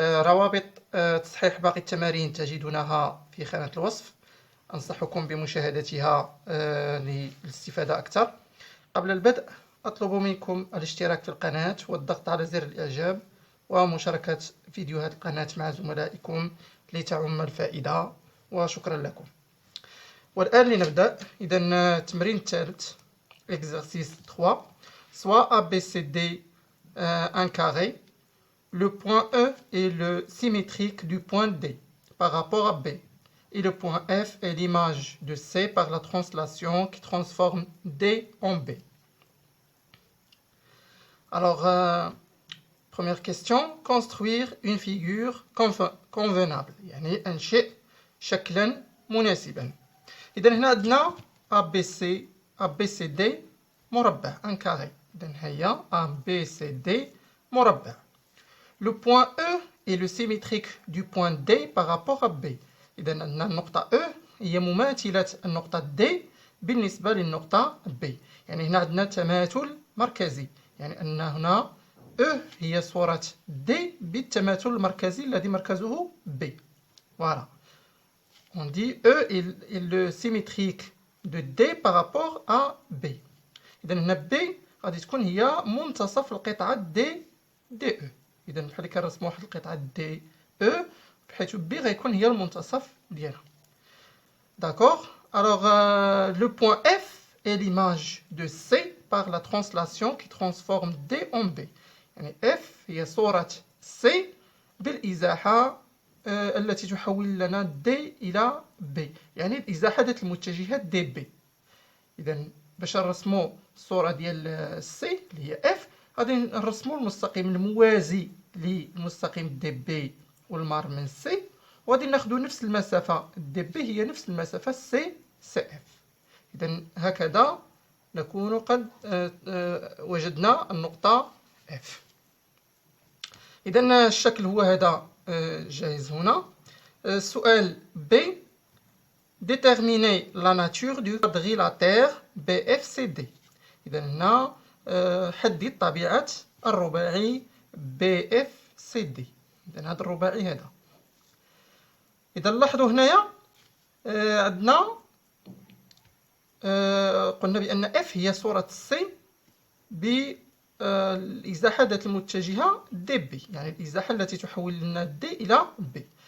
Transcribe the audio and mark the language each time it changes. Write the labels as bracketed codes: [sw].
[ar] روابط تصحيح باقي التمارين تجدونها في خانة الوصف، أنصحكم بمشاهدتها للاستفادة أكثر. قبل البدء أطلب منكم الاشتراك في القناة والضغط على زر الإعجاب ومشاركة فيديوهات القناة مع زملائكم لتعم الفائدة، وشكرا لكم. والآن لنبدأ. إذن التمرين الثالث [fr] exercice 3 soit ABCD un carré, le point E est le symétrique du point D par rapport à B et le point F est l'image de C par la translation qui transforme D en B. Alors, première question, construire une figure convenable، [ar] يعني أنشئ شكلا مناسبا. إذا هنا عندنا ABCD مربع [fr] un carré، [ar] إذا هي ABCD مربع. [fr] Le point E est le symétrique du point D par rapport à B. [ar] إذا عندنا النقطة E هي مماثلة النقطة D بالنسبة للنقطة B، يعني هنا عندنا تماثل مركزي، يعني أن هنا E هي صورة D بالتماثل المركزي الذي مركزه B. [fr] Voilà. On dit E est le symétrique de D par rapport à B. [ar] إذا هنا B غادي تكون هي منتصف القطعة DE. إذا بحال كنرسمو واحد القطعة DE بحيث B غيكون هي المنتصف ديالها. [fr] D'accord. Alors le point F est l'image de C par la translation qui transforme D en B. [ar] يعني F هي صورة C بالإزاحة التي تحول لنا D إلى B، يعني الإزاحة ذات المتجهات DB. إذا باش نرسمو الصورة ديال C اللي هي F غادي نرسمو المستقيم الموازي للمستقيم DB والمار من C، وغادي ناخدو نفس المسافة DB هي نفس المسافة CF. إذا هكذا نكون قد وجدنا النقطة F. إذا الشكل هو هذا جاهز هنا. السؤال [fr] B: déterminer la nature du quadrilatère BFCD. [ar] إذا هنا حدد طبيعة الرباعي BFCD. إذا هذا الرباعي هذا. إذا لاحظوا هنايا عندنا قلنا بأن F هي صورة C بالإزاحة ذات المتجهة DB، يعني الإزاحة التي تحول لنا D إلى B.